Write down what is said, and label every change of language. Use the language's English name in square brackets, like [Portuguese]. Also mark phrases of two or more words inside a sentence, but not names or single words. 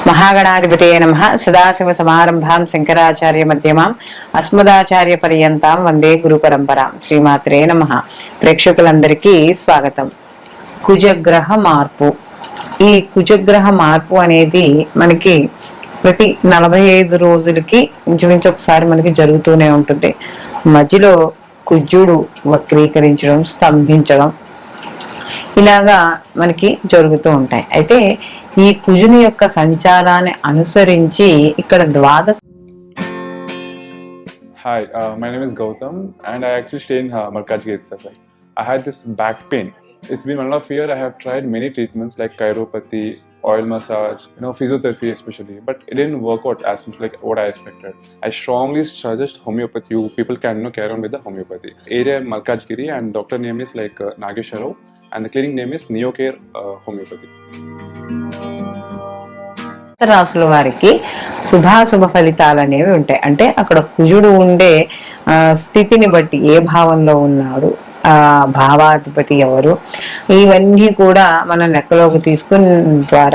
[Sanskrit] महागणाधिपतये नमः। सदाशिव समारंभां शंकराचार्य मध्यमां अस्मदाचार्य पर्यंतां వందే గురు పరంపరాం. శ్రీమాత్రే నమః. [Telugu] ప్రేక్షకులందరికీ స్వాగతం. కుజగ్రహ మార్పు. ఈ కుజగ్రహ మార్పు అనేది మనకి ప్రతి 45 రోజులకి ఇంచుమించు ఒకసారి మనకి జరుగుతూనే ఉంటుంది. మధ్యలో కుజుడు వక్రీకరించడం, స్తంభించడం ఇలాగా మనకి జరుగుతూ ఉంటాయి. అయితే ఈ కుజుని యొక్క సంచారాన్ని అనుసరించి ఇక్కడ ద్వాదశ. [English] Hi, my name is Gautam and I actually stay in Malkajgiri itself. I had this back pain. It's been 1.5 years. I have tried many treatments like chiropathy, oil massage, physiotherapy especially, but it didn't work out as much like what I expected. I strongly suggest homeopathy. You people can carry on with the homeopathy. Area Malkajgiri and doctor name is like Nagesharov and the clinic name is Neocare Homeopathy. [Telugu] రాసుల వారికి శుభాశుభ ఫలితాలు అనేవి ఉంటాయి. అంటే అక్కడ కుజుడు ఉండే స్థితిని బట్టి ఏ భావంలో ఉన్నాడు, భావాధిపతి ఎవరు, ఇవన్నీ కూడా మనం లెక్కలోకి తీసుకున్న ద్వారా